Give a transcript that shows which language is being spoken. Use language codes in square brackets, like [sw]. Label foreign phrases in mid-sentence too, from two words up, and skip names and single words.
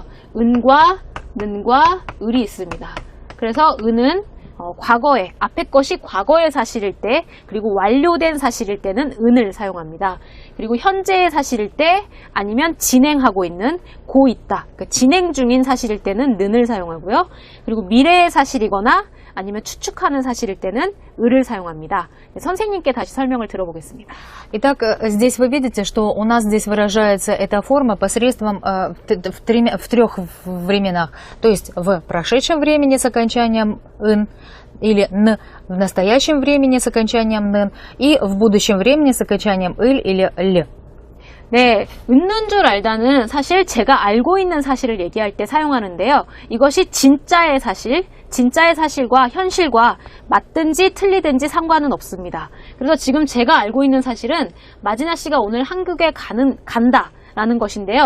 [ko] 은과 는과 을이 있습니다. 그래서 은은 과거에, 앞에 것이 과거의 사실일 때, 그리고 완료된 사실일 때는 은을 사용합니다. 그리고 현재의 사실일 때, 아니면 진행하고 있는 고 있다, 그러니까 진행 중인 사실일 때는 는을 사용하고요. 그리고 미래의 사실이거나 아니면 추측하는 사실일 때는 을을 사용합니다. 선생님께 다시 설명을 들어보겠습니다. [ru] Итак, здесь вы видите, что у нас здесь выражается эта форма посредством в трех временах. То есть в прошедшем времени с окончанием «ын» или «н», в настоящем времени с окончанием «нын» и в будущем времени с окончанием «иль» или «ль». [ko] 네, 있는 줄 알다는 사실 제가 알고 있는 사실을 얘기할 때 사용하는데요. 이것이 진짜의 사실, 진짜의 사실과 현실과 맞든지 틀리든지 상관은 없습니다. 그래서 지금 제가 알고 있는 사실은 마지나 씨가 오늘 한국에 간다 라는 것인데요.